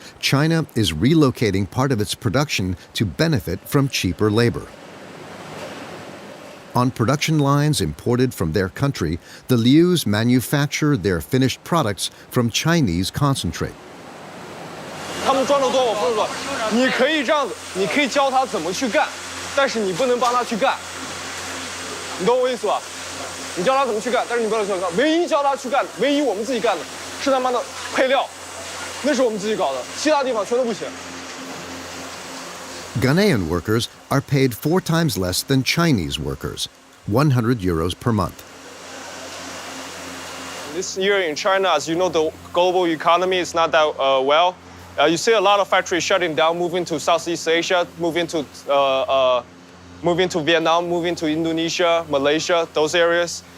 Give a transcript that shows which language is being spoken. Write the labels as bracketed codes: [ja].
[en] China is relocating part of its production to benefit from cheaper labor. On production lines imported from their country, the Lius manufacture their finished products from Chinese concentrate. [zh] 他们赚得多，我付得多。你可以这样子，你可以教他怎么去干，但是你不能帮他去干。你懂我意思吧？你教他怎么去干，但是你不能去干。唯一教他去干，唯一我们自己干的是他妈的配料，那是我们自己搞的，其他地方全都不行。 [en] Ghanaian workers are paid 4 times less than Chinese workers, 100 euros per month. This year in China, as you know, the global economy is not that well. You see a lot of factories shutting down, moving to Southeast Asia, moving to Vietnam, moving to Indonesia, Malaysia, those areas.